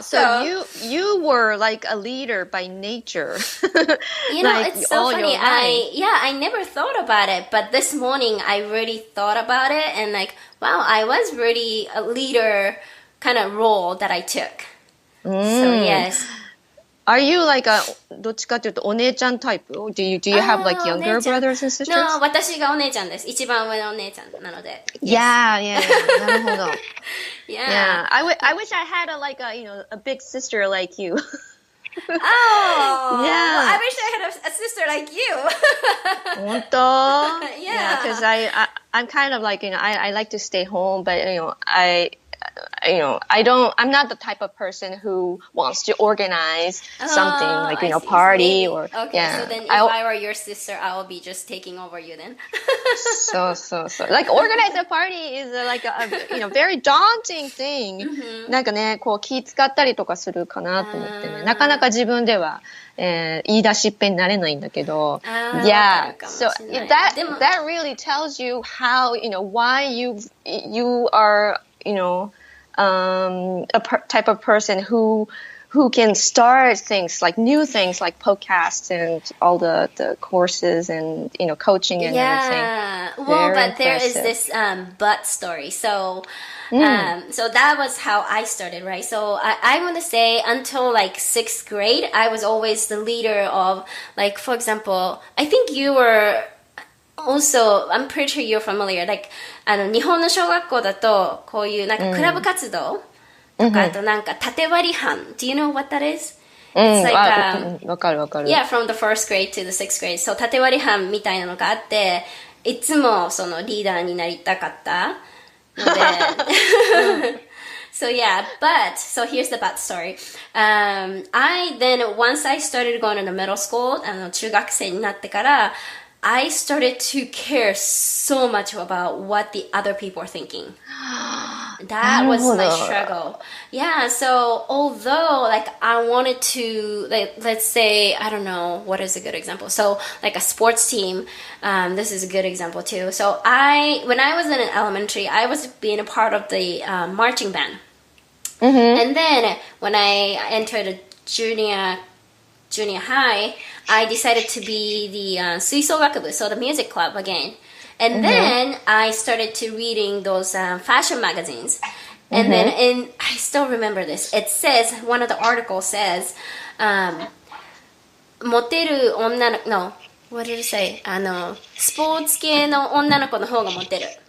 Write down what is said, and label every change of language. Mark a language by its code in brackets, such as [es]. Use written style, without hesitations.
[en] So you were like a leader by nature. You know, like, it's so funny. I never thought about it, but this morning I really thought about it and like, wow, I was really a leader kind of role that I took. So yes. Are you like [ja] どっちかというとお姉ちゃんタイプ? [en] Do you have like younger brothers and sisters? No, [ja] 私がお姉ちゃんです。一番上のお姉ちゃんなので。 [en] Yeah. [ja] なるほど。 [en] Yeah. I wish I had a big sister like you. Oh, yeah. Well, I wish I had a sister like you. [ja] 本当? [en] Yeah, because I'm kind of like, I like to stay home, but I'm not the type of person who wants to organize something like, party or, okay, yeah. So then if I were your sister, I will be just taking over you then. So. Like organize a party is like a very daunting thing. [ja] なんかね、こう気使ったりとかするかなと思ってね。なかなか自分では、言い出しっぺになれないんだけど。 [en] Yeah. So that really tells you how, why you are, type of person who can start things like new things like podcasts and all the courses and coaching and everything. Well, but there is this but story. So so that was how I started, right? So I want to say until like 6th grade, I was always the leader of, like, for example, I think you were also, I'm pretty sure you're familiar. Like, [ja] 日本の小学校だと、こういうなんかクラブ活動とか、あとなんか縦割り班。 [en] Do you know what that is? It's like, [ja] わかる。 [en] Yeah, from the 1st grade to the 6th grade. So [ja] 縦割り班みたいなのがあって、いつもそのリーダーになりたかったので。 [en] So yeah, so here's the but story. Once I started going to the middle school, [ja] 中学生になってから、 [en] I started to care so much about what the other people are thinking. That was my struggle. Yeah, so although like I wanted to, like, let's say, I don't know, what is a good example? So like a sports team, this is a good example too. So when I was in elementary, I was being a part of the marching band. And then when I entered a junior high, I decided to be the 吹奏楽部, so the music club again. And then I started to reading those fashion magazines. And then I still remember this. It says, one of the articles says, [ja] モテる女の子, [en] no, what did it say? [ja] スポーツ系の女の子の方がモテる。